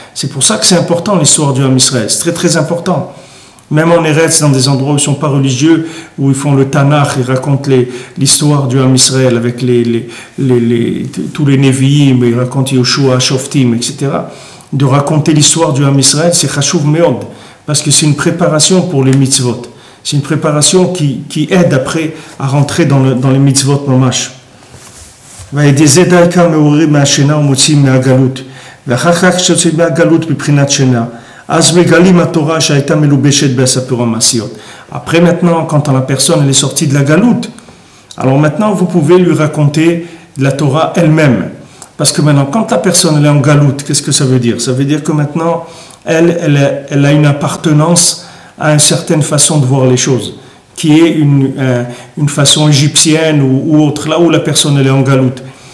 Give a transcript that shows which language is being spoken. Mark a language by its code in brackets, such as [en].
[fr] C'est pour ça que c'est important l'histoire du Ham Israël. C'est très très important. Même en Eretz, dans des endroits où ils ne sont pas religieux, où ils font le Tanakh, ils racontent l'histoire du Ham Israël avec tous les Nevi'im, ils racontent Yoshua, Shoftim, etc. De raconter l'histoire du Ham Israël, c'est [he] Chashuv Meod, [fr] parce que c'est une préparation pour les mitzvot. C'est une préparation qui aide après à rentrer dans les mitzvot mamash. [he] וידי דרכם מעוררים מהשינה ומוציאים מהגלות. ואחר כך כשיוצאים מהגלות מבחינת שינה, אז מגלים התורה שהייתה מלובשת בסיפור המעשיות. [fr] Après maintenant, quand la personne est sortie de la galoute, Alors maintenant, vous pouvez lui raconter la Torah elle-même. Parce que maintenant, quand la personne elle est en galoute, qu'est-ce que ça veut dire? Ça veut dire que maintenant, elle a une appartenance à une certaine façon de voir les choses, qui est une façon égyptienne ou autre, là où la personne elle est en galoute.